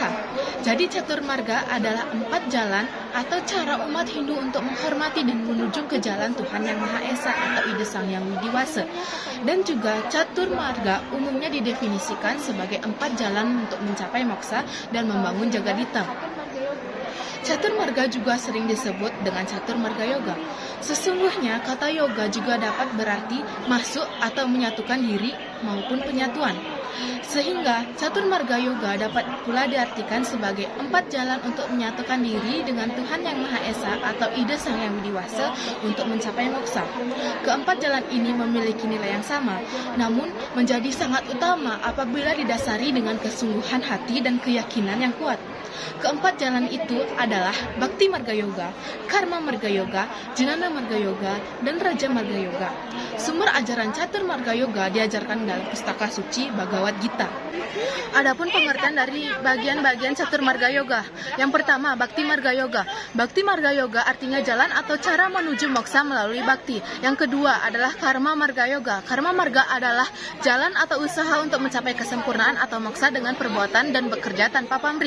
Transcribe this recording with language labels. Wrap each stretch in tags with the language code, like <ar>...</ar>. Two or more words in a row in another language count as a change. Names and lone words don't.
<id>Jadi catur marga adalah 4 jalan atau cara umat Hindu untuk menghormati dan menuju ke jalan Tuhan Yang Maha Esa atau Ida Sang Yang Widiwasa. Dan juga catur marga umumnya didefinisikan sebagai 4 jalan untuk mencapai moksa dan membangun jagadita. Catur marga juga sering disebut dengan catur marga yoga. Sesungguhnya kata yoga juga dapat berarti masuk atau menyatukan diri maupun penyatuan. Sehingga catur marga yoga dapat pula diartikan sebagai 4 jalan untuk menyatukan diri dengan Tuhan Yang Maha Esa atau Ida Sang Yang Widiwasa untuk mencapai moksa. Keempat jalan ini memiliki nilai yang sama, namun menjadi sangat utama apabila didasari dengan kesungguhan hati dan keyakinan yang kuat. Keempat jalan itu adalah Bhakti Marga Yoga, Karma Marga Yoga, Jnana Marga Yoga, dan Raja Marga Yoga. Sumber ajaran Catur Marga Yoga diajarkan dalam pustaka suci Bhagavad Gita. Adapun pengertian dari bagian-bagian Catur Marga Yoga. Yang pertama, Bhakti Marga Yoga. Bhakti Marga Yoga artinya jalan atau cara menuju moksa melalui bakti. Yang kedua adalah Karma Marga Yoga. Karma Marga adalah jalan atau usaha untuk mencapai kesempurnaan atau moksa dengan perbuatan dan bekerja tanpa pamrih.</id>